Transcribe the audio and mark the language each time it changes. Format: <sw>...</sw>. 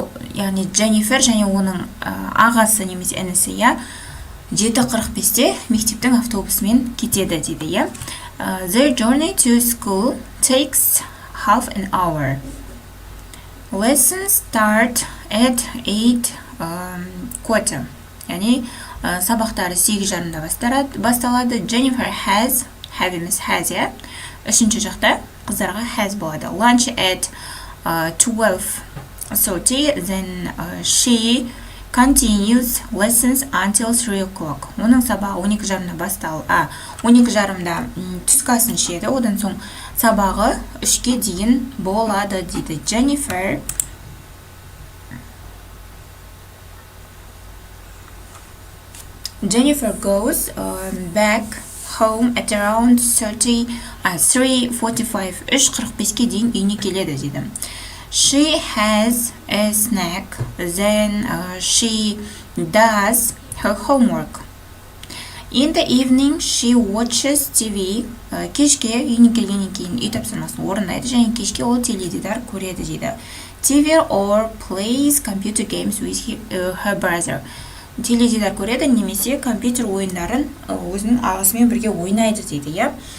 <kk>Яғни Дженнифер және оның ағасы немесе інісі 7:45-те мектептің автобусымен кетеді дейді.</kk> <en>Their journey to school takes half an hour. Lessons start at 8:15.</en> <kk>Яғни сабақтары 8:30-да басталады.</kk> <en>Jennifer has</en> <kk>емес</kk> <en>has.</en> <kk>Үшінші жақта қыздарға has болады.</kk> <en>Lunch at 12:30, then she continues lessons until 3 o'clock.</en> <kk>Оның сабағы 12:30-да басталып, 12:30-да түскі асын ішеді, одан соң сабағы 3-ке дейін болады дейді.</kk> <en>Jennifer goes back home at around 3:45.</en> <kk>3:45-ке дейін үйіне келеді дейді.</kk> <en>She has a snack, then she does her homework. In the evening, she watches TV.</en> <kk>Кешке үйіне келгеннен кейін үй тапсырмасын орындайды, және кешке ол теледидар көреді дейді.</kk> <en>TV or plays computer games with her brother.</en> <kk>Теледидар көреді, немесе компьютер ойындарын өзінің ағасымен бірге ойнайды дейді.</kk>